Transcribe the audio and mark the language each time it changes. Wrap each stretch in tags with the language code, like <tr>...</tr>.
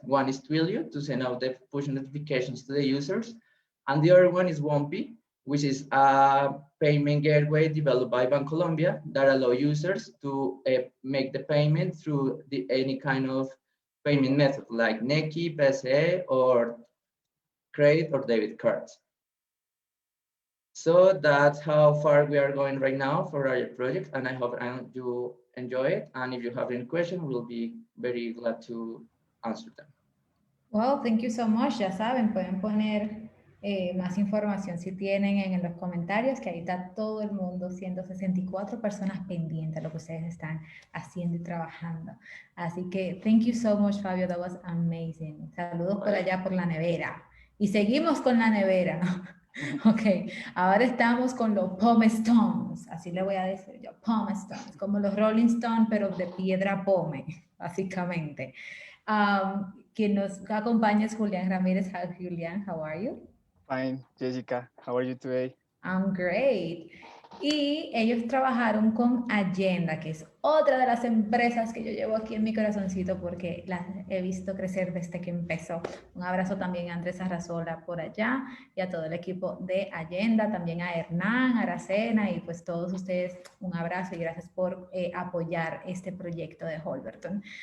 <en>One is Twilio to send out the push notifications to the users, and the other one is Wompy, which is a payment gateway developed by Bancolombia that allow users to make the payment through any kind of payment method like Nequi, PSE, or credit or debit cards. So that's how far we are going right now for our project, and I hope you enjoy it. And if you have any question, we'll be very glad to answer them. Well, thank you so much.</en> <es>Ya saben, pueden poner más información si tienen en los comentarios, que ahí está todo el mundo, 164 personas pendientes de lo que ustedes están haciendo y trabajando. Así que,</es> <en>thank you so much, Fabio. That was amazing.</en> <es>Saludos por allá por la nevera. Y seguimos con la nevera. Ok, ahora estamos con los Pome Stones, así le voy a decir yo, Pome Stones, como los Rolling Stones, pero de piedra pome, básicamente. Quien nos acompaña es Julián Ramírez.</es> <en>Hi, Julián, how are you? Fine, Jessica, how are you today? I'm great.</en> <es>Y ellos trabajaron con Agenda, que es otra de las empresas que yo llevo aquí en mi corazoncito porque las he visto crecer desde que empezó. Un abrazo también a Andrés Arrazola por allá y a todo el equipo de Agenda, también a Hernán, Aracena y pues todos ustedes un abrazo y gracias por apoyar este proyecto de Holberton.</es>